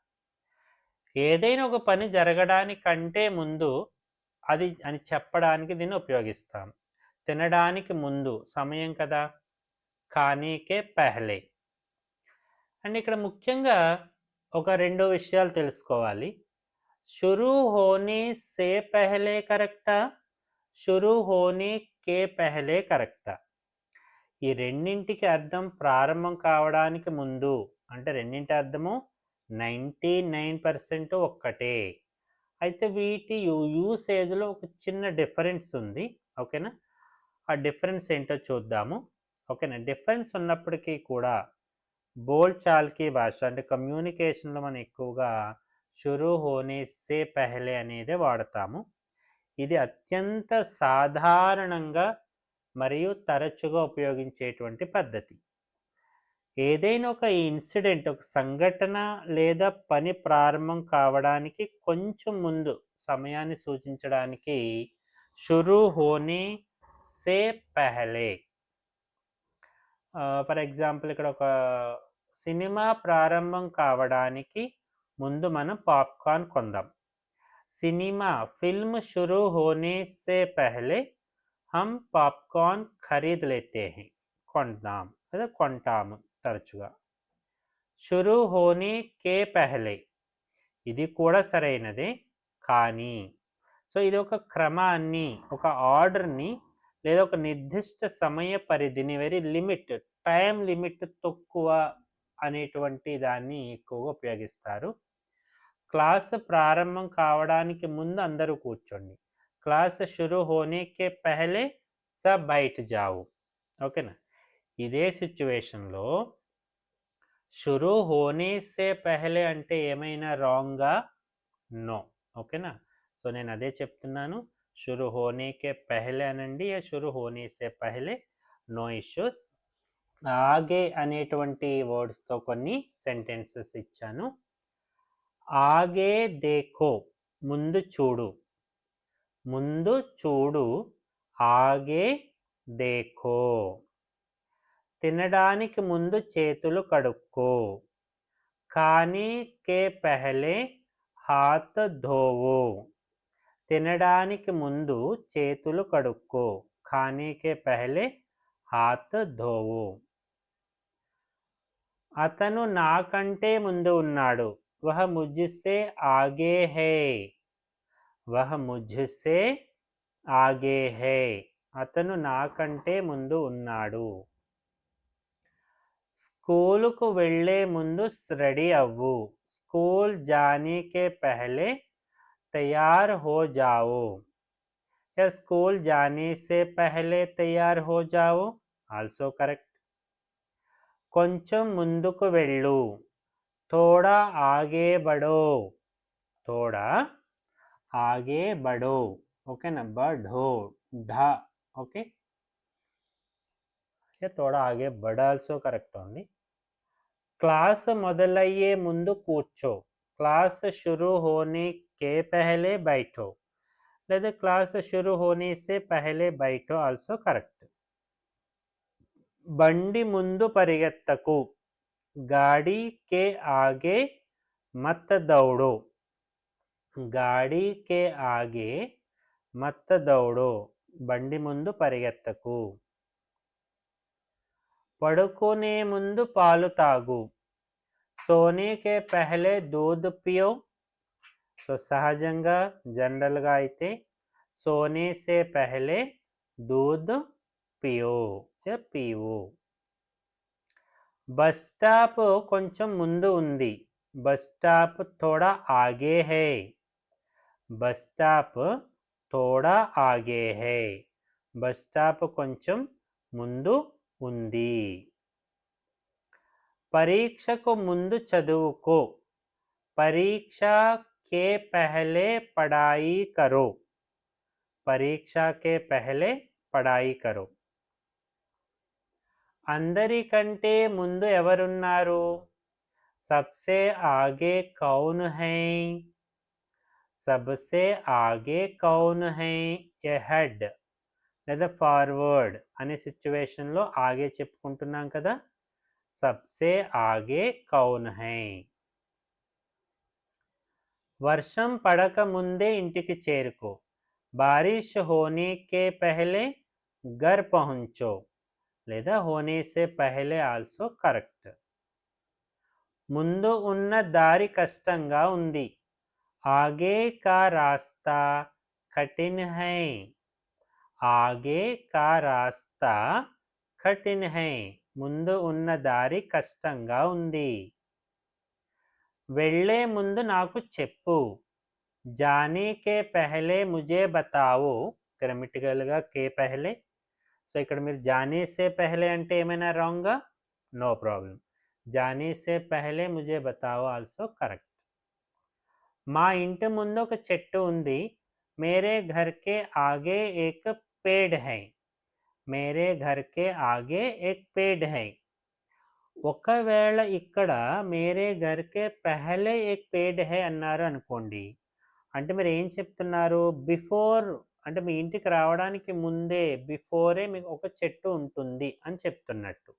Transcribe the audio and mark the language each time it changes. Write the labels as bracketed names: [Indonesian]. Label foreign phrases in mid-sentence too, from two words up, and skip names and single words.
[Telugu] ఏదైనా ఒక పని జరగడానికంటే ముందు అది అని చెప్పడానికి దీన్ని ఉపయోగిస్తాం. తినడానికి ముందు సమయం కదా, [Hindi] खाने के पहले. [Telugu] అండ్ ఇక్కడ ముఖ్యంగా ఒక రెండు విషయాలు తెలుసుకోవాలి. [Hindi] शुरू होने से पहले करेक्टा, शुरू होने के पहले करेक्टा? [Telugu] ఈ రెండింటికి అర్థం ప్రారంభం కావడానికి ముందు అంటే రెండింటి అర్థము 99% ఒక్కటే. అయితే వీటి యూసేజ్లో ఒక చిన్న డిఫరెన్స్ ఉంది, ఓకేనా. ఆ డిఫరెన్స్ ఏంటో చూద్దాము, ఓకేనా. డిఫరెన్స్ ఉన్నప్పటికీ కూడా [Hindi] बोलचाल की [Telugu] భాష అంటే కమ్యూనికేషన్లో మనం ఎక్కువగా [Hindi] शुरू होने से पहले [Telugu] అనేది వాడతాము. ఇది అత్యంత సాధారణంగా మరియు తరచుగా ఉపయోగించేటువంటి పద్ధతి. ఏదైనా ఒక ఇన్సిడెంట్, ఒక సంఘటన లేదా పని ప్రారంభం కావడానికి కొంచెం ముందు సమయాన్ని సూచించడానికి [Hindi] शुरू होने से पहले. [English] for example [Telugu] ఇక్కడ ఒక సినిమా ప్రారంభం కావడానికి ముందు మనం పాప్కార్న్ కొందాం. [Hindi] सिनेमा फ़िल्म शुरू होने से पहले हम पॉपकॉर्न ख़रीद लेते हैं, [Telugu] కొందాం లేదా కొంటాము తరచుగా. [Hindi] शुरू होने के पहले, [Telugu] ఇది కూడా సరైనదే, కానీ సో ఇది ఒక క్రమాన్ని, ఒక ఆర్డర్ని లేదా ఒక నిర్దిష్ట సమయ పరిధిని, [English] very limit, time limit [Telugu] తక్కువ అనేటువంటి దాన్ని ఎక్కువగా ఉపయోగిస్తారు. క్లాసు ప్రారంభం కావడానికి ముందు అందరూ కూర్చోండి. [Hindi] क्लास शुरू होने के पहले सब बैठ जाओ, ఓకేనా. [Telugu] ఇదే సిచ్యువేషన్లో [Hindi] शुरू होने से पहले [Telugu] అంటే ఏమైనా రాంగా? నో, ఓకేనా. సో నేను అదే చెప్తున్నాను, [Hindi] शुरू होने के पहले [Telugu] అనండి, [Hindi] शुरू होने से पहले, [English] no issues. [Telugu] ఆగే అనేటువంటి వర్డ్స్తో కొన్ని సెంటెన్సెస్ ఇచ్చాను. [Hindi] आगे देखो [Telugu] ముందు చూడు, ముందు చూడు, [Hindi] आगे देखो. [Telugu] తినడానికి ముందు చేతులు కడుక్కో, [Hindi] खाने के पहले हाथ धोवो. [Telugu] తినడానికి ముందు చేతులు కడుక్కో, [Hindi] खाने के पहले हाथ धोवो. [Telugu] అతను నాకంటే ముందు ఉన్నాడు, [Hindi] वह मुझसे आगे है. वह मुझसे आगे है. [Telugu] అతను నాకంటే ముందు ఉన్నాడు. స్కూలుకు వెళ్ళే ముందు రెడీ అవ్వు, [Hindi] स्कूल जाने के पहले तैयार हो जाओ. या स्कूल जाने से पहले तैयार हो जाओ, [English] also correct. [Telugu] కొంచెం ముందుకు వెళ్ళు, [Hindi] थोड़ा आगे बढ़ो. थोड़ा आगे बढ़ो. [Telugu] ఓకేనా, [Hindi] बढ़ो ढ. [Telugu] ఓకే, [Hindi] थोड़ा आगे बढ़ [English] also correct [Telugu] ఉంది. క్లాస్ మొదలయ్యే ముందు కూర్చో, [Hindi] క్లాస్ शुरू होने के पहले बैठो. లేదా క్లాస్ शुरू होने से पहले बैठो [English] also correct. [Telugu] బండి ముందు పరిగెత్తకు, [Hindi] गाड़ी के आगे मत दौड़ो. गाड़ी के आगे मत दौड़ो. [Telugu] బండి ముందు పరిగెత్తకు. పడుకునే ముందు పాలు తాగు, [Hindi] सोने के पहले दूध पियो. [Telugu] సో సహజంగా జనరల్గా అయితే [Hindi] सोने से पहले दूध पियो या पीओ. [Telugu] బస్ స్టాప్ కొంచెం ముందు ఉంది, బస్ స్టాప్ [Hindi] थोड़ा आगे है. బస్ స్టాప్ थोड़ा आगे है. [Telugu] బస్ స్టాప్ కొంచెం ముందు ఉంది. పరీక్షకు ముందు చదువుకో, [Hindi] परीक्षा के पहले पढ़ाई करो. परीक्षा के पहले पढ़ाई करो. [Telugu] అందరికంటే ముందు ఎవరున్నారు, [Hindi] सबसे आगे कौन है. सबसे आगे कौन है, [Telugu] ahead లేదా ఫార్వర్డ్ అనే సిచ్యువేషన్లో ఆగే చెప్పుకుంటున్నాం కదా. [Hindi] सबसे आगे कौन है. [Telugu] వర్షం పడక ముందే ఇంటికి చేరుకో, [Hindi] बारिश होने के पहले घर पहुंचो. [Telugu] లేదా [Hindi] होने से पहले [English] also correct. [Telugu] ముందు ఉన్న దారి కష్టంగా ఉంది, [Hindi] आगे का रास्ता कठिन है. आगे का रास्ता कठिन है. [Telugu] ముందు ఉన్న దారి కష్టంగా ఉంది. వెళ్ళే ముందు నాకు చెప్పు, [Hindi] जाने के पहले मुझे बताओ. [Telugu] గ్రామటికల్గా [Hindi] के पहले. [Telugu] సో ఇక్కడ మీరు [Hindi] जाने से पहले [Telugu] అంటే ఏమైనా రాంగా, [English] no problem. [Hindi] जाने से पहले मुझे बताओ [English] also correct. [Telugu] మా ఇంటి ముందు ఒక చెట్టు ఉంది, [Hindi] मेरे घर के आगे एक पेड़ है. मेरे घर के आगे एक पेड़ है. [Telugu] ఒకవేళ ఇక్కడ [Hindi] मेरे घर के पहले एक पेड़ है [Telugu] అన్నారు అనుకోండి, అంటే మీరు ఏం చెప్తున్నారు, బిఫోర్ అంటే మీ ఇంటికి రావడానికి ముందే బిఫోరే మీకు ఒక చెట్టు ఉంటుంది అని చెప్తున్నట్టు.